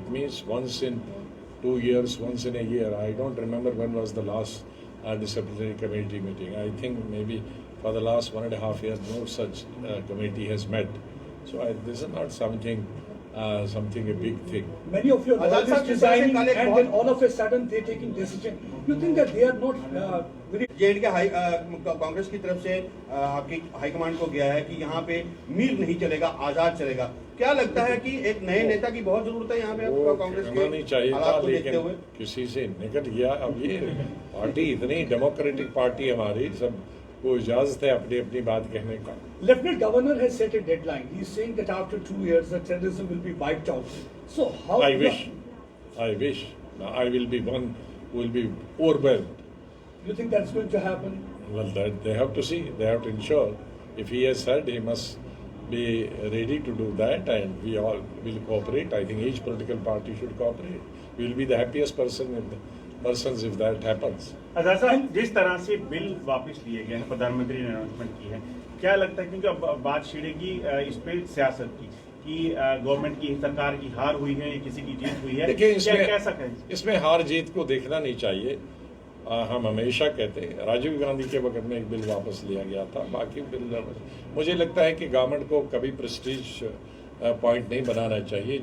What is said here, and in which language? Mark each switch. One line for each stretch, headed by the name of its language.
English: It meets once in 2 years, once in a year. I don't remember when was the last disciplinary committee meeting. I think maybe for the last 1.5 years, no such committee has met. So this is not something a big thing. Many of your lawyers resigning and then all of a sudden they're taking decision. You think that they are not very...
Hindi: JNK Congress की तरफ से आपकी high command को गया है कि यहाँ पे मीर नहीं चलेगा, आजाद चलेगा। क्या लगता है कि एक नए नेता की बहुत जरूरत है यहाँ पे कांग्रेस के नहीं चाहिए था, हालात को देखते लेकिन हुए? किसी से निकल गया। अब ये पार्टी इतनी डेमोक्रेटिक पार्टी हमारी, सबको इजाजत है अपनी अपनी बात कहने का।
English: Lieutenant Governor has set a deadline. He is saying that after 2 years the terrorism will be wiped out. So how... I wish. I will be one who will be overwhelmed. You think that's going to happen? Well, that they have to see. They have to ensure. If he has said, he must be ready to do that, and we all will cooperate. I think each political party should cooperate. We will be the happiest persons if that happens.
Hindi: आजाद साहब, जिस तरह से bill वापस लिए गए हैं, प्रधानमंत्री ने अनाउंसमेंट की है, क्या लगता है क्योंकि अब बात छिड़ेगी इस पे सियासत की कि गवर्नमेंट की सरकार की हार हुई है या किसी की जीत हुई है? देखिए, कैसा कहें? इसमें हार जीत को देखना नहीं चाहिए। हम हमेशा कहते हैं, राजीव गांधी के वक्त में एक बिल वापस लिया गया था, बाकी बिल मुझे लगता है कि गवर्नमेंट को कभी प्रेस्टीज पॉइंट नहीं बनाना चाहिए।